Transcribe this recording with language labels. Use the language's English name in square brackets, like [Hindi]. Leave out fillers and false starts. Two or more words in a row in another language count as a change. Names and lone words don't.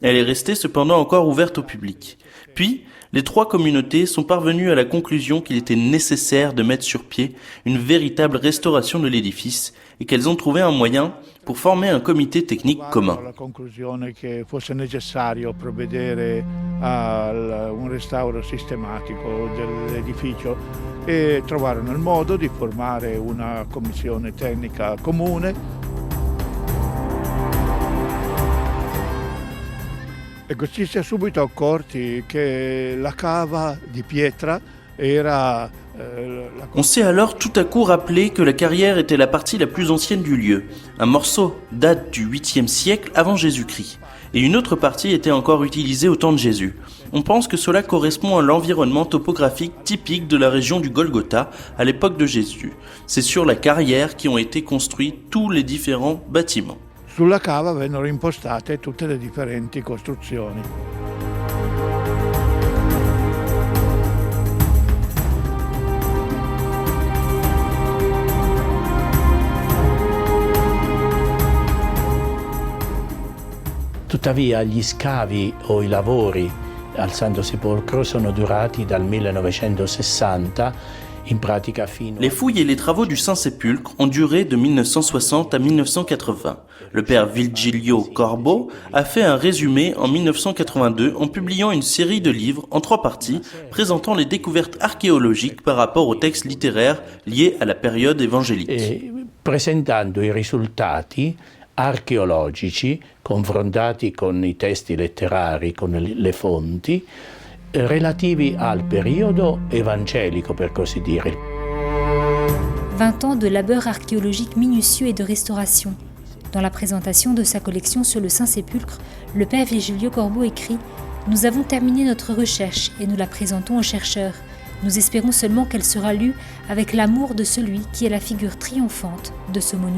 [French] Elle est restée cependant encore ouverte au public. Puis, les trois communautés sont parvenues à la conclusion qu'il était nécessaire de mettre sur pied une véritable restauration de l'édifice et qu'elles ont trouvé un moyen pour former un comité technique commun. [Italian] La conclusione che fosse necessario provvedere a un restauro sistematico dell'edificio e trovarono il modo di formare una commissione tecnica comune. E così si è subito accorti che la cava di pietra era [French] On s'est alors tout à coup rappelé que la carrière était la partie la plus ancienne du lieu. Un morceau date du 8e siècle avant Jésus-Christ, et une autre partie était encore utilisée au temps de Jésus. On pense que cela correspond à l'environnement topographique typique de la région du Golgotha à l'époque de Jésus. C'est sur la carrière qu'ont été construits tous les différents bâtiments. [Italian] Sulla cava vennero impostate tutte le differenti costruzioni. Tuttavia gli scavi o i lavori al Santo Sepolcro sono durati dal 1960 in pratica fino [French] Les fouilles et les travaux du Saint-Sépulcre ont duré de 1960 à 1980. Le père Virgilio Corbo a fait un résumé en 1982 en publiant une série de livres en 3 parties présentant les découvertes archéologiques par rapport aux textes littéraires liés à la période évangélique. [Italian] e presentando i risultati archeologici confrontati con i testi letterari, con le fonti, relativi al periodo evangelico, per così dire. [French] 20 ans de labeur archéologique minutieux et de restauration. Dans la présentation de sa collection sur le Saint-Sépulcre, le père Virgilio Corbo écrit « Nous avons terminé notre recherche et nous la présentons aux chercheurs. Nous espérons seulement qu'elle sera lue avec l'amour de celui qui est la figure triomphante de ce monument.